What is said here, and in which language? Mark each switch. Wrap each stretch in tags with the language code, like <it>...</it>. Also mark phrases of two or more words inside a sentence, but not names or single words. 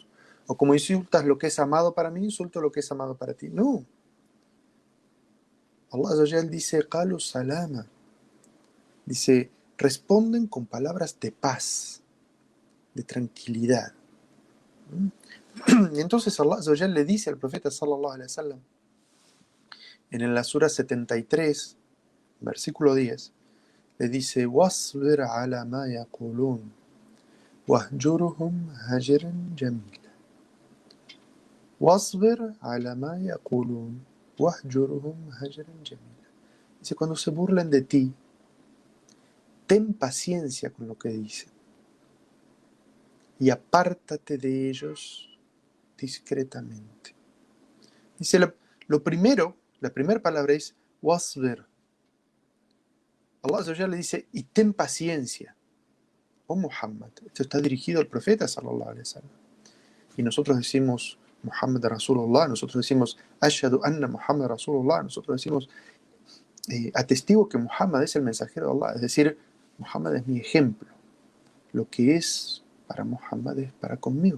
<es>O como insultas lo que es amado para mí, insulto lo que es amado para ti. No.</es> <ar>الله عز وجل</ar> <es>dice,</es> <ar>قالوا سلاما.</ar> <es>Dice, responden con palabras de paz, de tranquilidad. Y entonces</es> <ar>الله عز وجل</ar> <es>le dice al profeta</es> <ar>صلى الله عليه وسلم</ar> <es>en la sura 73, versículo 10, le dice,</es> <ar>واصبر على ما يقولون واهجرهم هجرا جميلا. واصبر على ما يقولون واهجرهم هجرا جميلا.</ar> <es>Dice, cuando se burlen de ti, ten paciencia con lo que dicen y apártate de ellos discretamente. Dice, lo primero, la primera palabra es wasbir.</es> <ar>الله عز وجل</ar> <es>le dice, y ten paciencia. Oh Muhammad, esto está dirigido al profeta</es> <ar>صلى الله عليه وسلم.</ar> <es>Y nosotros decimos</es> <ar>محمد رسول الله,</ar> <es>nosotros decimos</es> <ar>أشهد أن محمدا رسول الله,</ar> <es>nosotros decimos atestigo que Muhammad es el mensajero de Allah, es decir, Muhammad es mi ejemplo. Lo que es para Muhammad es para conmigo.</es>